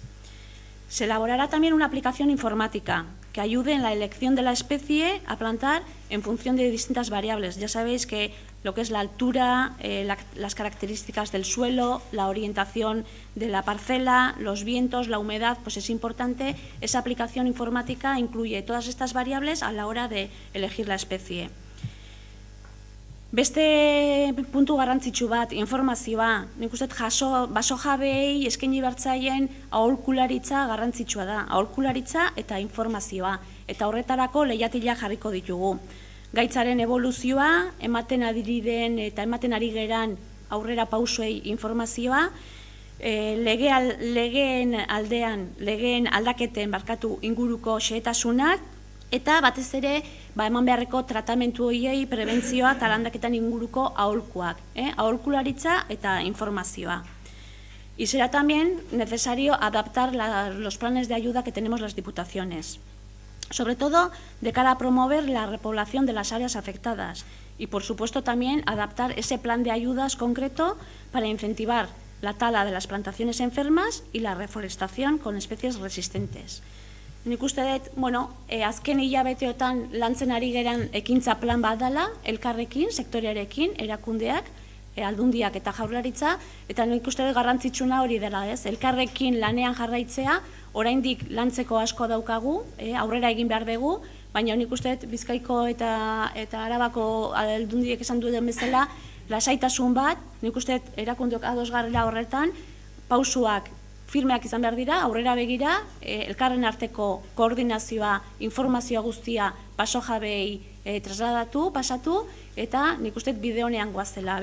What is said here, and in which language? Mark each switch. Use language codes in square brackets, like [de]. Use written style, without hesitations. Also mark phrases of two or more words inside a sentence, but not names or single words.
[es] Se elaborará también una aplicación informática que ayude en la elección de la especie a plantar en función de distintas variables. Ya sabéis que lo que es la altura, las características del suelo, la orientación de la parcela, los vientos, la humedad, pues es importante. Esa aplicación informática incluye todas estas variables a la hora de elegir la especie. [eu] Beste puntu garrantzitsu bat, informazioa. Nik uste baso jabeei eskaini bertzaien aholkularitza garrantzitsua da. Aholkularitza eta informazioa. Eta horretarako leihatila jarriko ditugu. Gaitzaren evoluzioa, ematen adirideen eta ematen ari geran aurrera pausoei informazioa, legeen aldaketen inguruko xehetasunak, eta batez ere eman beharreko tratamentu horiei prebentzioa eta landaketan inguruko aholkuak, aholkularitza eta informazioa. [es] Y será también necesario adaptar los planes de ayuda que tenemos las diputaciones, sobre todo de cara a promover la repoblación de las áreas afectadas y, por supuesto, también adaptar ese plan de ayudas concreto para incentivar la tala de las plantaciones enfermas y la reforestación con especies resistentes. [eu] Nik uste dut, azken hilabeteotan lantzen ari geran ekintza plan bat dela, elkarrekin, sektorearekin, erakundeak, aldundiak eta jaurlaritza, eta nik uste dut garrantzitsuna hori dela, ez? Elkarrekin lanean jarraitzea, oraindik lantzeko asko daukagu, aurrera egin behar dugu, baina nik uste dut Bizkaiko eta Arabako aldundiek esan duen bezala, lasaitasun bat, nik uste dut erakundeok ados garela horretan, pausuak firmeak izan behar dira, aurrera begira, elkarren arteko koordinazioa, informazioa guztia baso jabeei pasatu, eta nik uste bide honean goazela.